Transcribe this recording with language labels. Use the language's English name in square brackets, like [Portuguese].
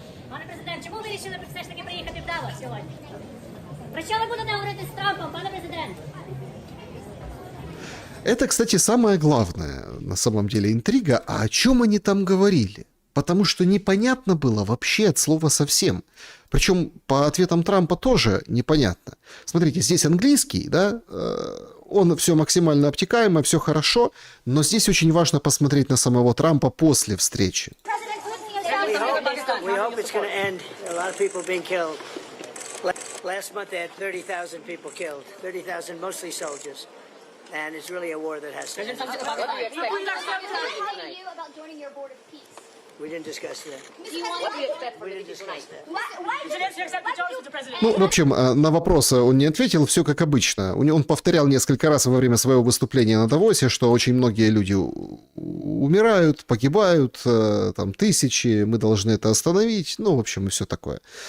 [Ukrainian] Пане президент, чому ви вирішили все ж таки приїхати в Давос сьогодні? Про що ви будете говорити з Трампом, пане президент? [Russian] Это, кстати, самое главное, на самом деле, интрига. А о чем они там говорили? Потому что непонятно было вообще от слова совсем. Причем по ответам Трампа тоже непонятно. Смотрите, здесь английский, да, он все максимально обтекаемо, все хорошо, но здесь очень важно посмотреть на самого Трампа после встречи. [English] We hope it's going to end. A lot of people being killed. Last month they had 30,000 people killed. 30,000 mostly soldiers. And it's really a war that has to end. How do you about joining your board of peace? We didn't discuss that. What do you expect We didn't discuss that. [Russian] Ну, в общем, на вопросы он не ответил, все как обычно. Он повторял несколько раз во время своего выступления на Давосе, что очень многие люди умирают, погибают, там тысячи, мы должны это остановить, ну, в общем, и все такое.